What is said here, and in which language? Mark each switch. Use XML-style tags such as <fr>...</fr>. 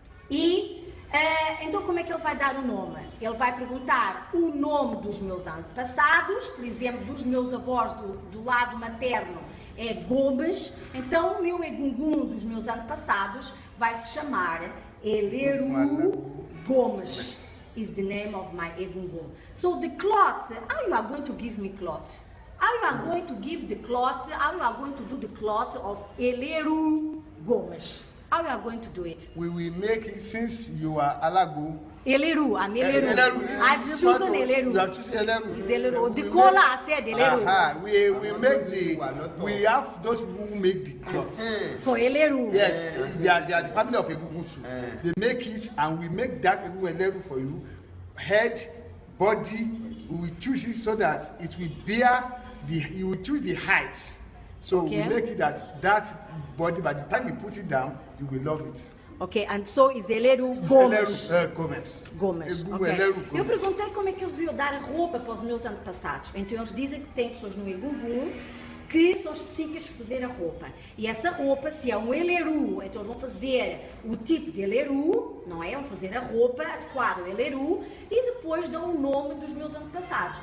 <pt>E então como é que ele vai dar o nome? Ele vai perguntar o nome dos meus antepassados, por exemplo, dos meus avós do lado materno é Gomes, então o meu Egungun dos meus antepassados vai se chamar Eleru Gomes.</pt> <en>Is the name of my Egungun. So the cloth, how you are going to give me cloth? How you are going to give the cloth, how you are going to do the cloth of Eleru Gomes? How you are going to do it? We will make it, since you are Alago. Eleru, I'm Eleru. I've chosen Eleru. You have chosen Eleru. It's Eleru. The color I said Eleru. We make we have those people who make the clothes. For Eleru. Yes, they are the family of Egungun. They make it and we make that Eleru for you. Head, body, we will choose it so that it will bear you will choose the height. So we make it that body, by the time you put it down, you will love it. Ok, and so is Eleru Gomes. Gomes. Gomes. Okay. Okay.</en> <pt>Eu perguntei como é que eles iam dar a roupa para os meus antepassados. Então eles dizem que tem pessoas no Egungun que são específicas para fazer a roupa. E essa roupa, se é um Eleru, então eles vão fazer o tipo de Eleru, não é? Vão fazer a roupa adequada ao Eleru e depois dão o nome dos meus antepassados.</pt>